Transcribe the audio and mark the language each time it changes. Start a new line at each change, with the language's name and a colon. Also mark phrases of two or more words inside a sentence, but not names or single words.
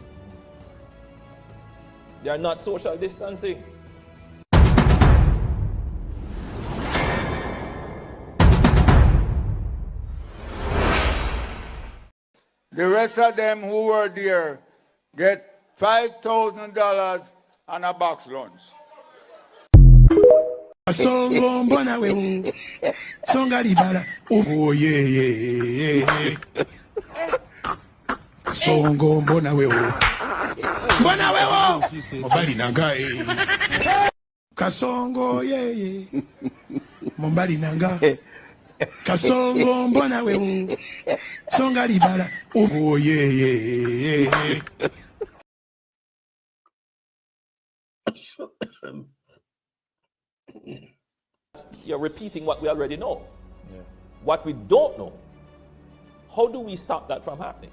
English: They are not social distancing. The rest of them who were there get $5,000 and a box lunch.
Lingala: Songo mbona wewe songa libala
English: oh yeah
Lingala: Songo mbona wewe mobali nanga Kasongo yeah mobali nanga Kasongo mbona wewe songa libala
English: oh yeah You're repeating what we already know. Yeah. What we don't know, how do we stop that from happening?